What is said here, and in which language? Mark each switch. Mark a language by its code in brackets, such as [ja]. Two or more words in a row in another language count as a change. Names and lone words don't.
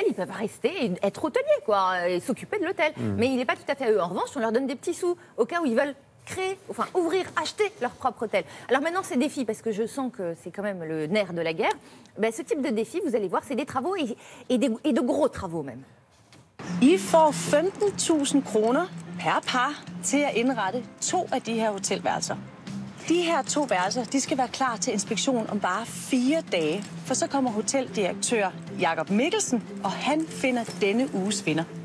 [fr] Ils peuvent rester et être hôteliers, quoi, et s'occuper de l'hôtel. Mais il n'est pas tout à fait à eux. En revanche, on leur donne des petits sous au cas où ils veulent ouvrir, acheter leur propre hôtel. Alors maintenant, ces défis, parce que je sens que c'est quand même le nerf de la guerre, ce type de défi, vous allez voir, c'est des travaux et de gros travaux même. [da] I får 15.000 kroner per par til at indrette 2 af de her hotelværelser. De her 2 værelser, de skal være klar til inspektion om bare 4 dage, for så kommer hoteldirektør Jakob Mikkelsen, og han finder denne uges vinder.